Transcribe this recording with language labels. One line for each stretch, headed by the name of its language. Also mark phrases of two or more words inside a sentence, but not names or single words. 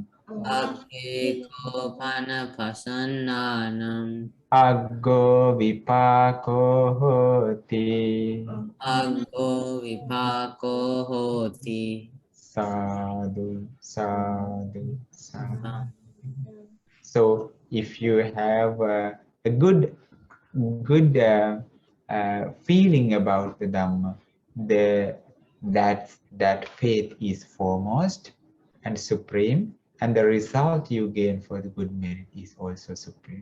Pali: Agge ko pana pasannanam. Aggo vipako hoti. Aggo vipako hoti. Sadhu, sadhu, sadhu.
English: So if you have a good feeling about the Dhamma, that faith is foremost and supreme, and the result you gain for the good merit is also supreme.